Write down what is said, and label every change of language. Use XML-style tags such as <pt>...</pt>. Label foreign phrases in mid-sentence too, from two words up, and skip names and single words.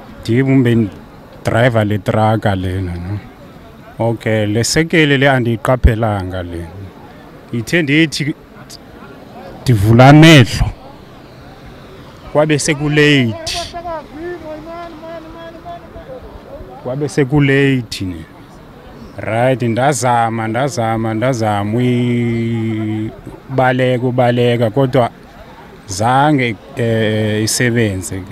<xh>andiyidibi umbe driver le traka lena no. Okay, le sekele le andiyiqaphelanga le. Ithe ndithi ndivula amehlo. Kwabe sekulate. Kwabe sekulate ne. Right, ndazama ubaleka kodwa zange isebenze ke.</xh>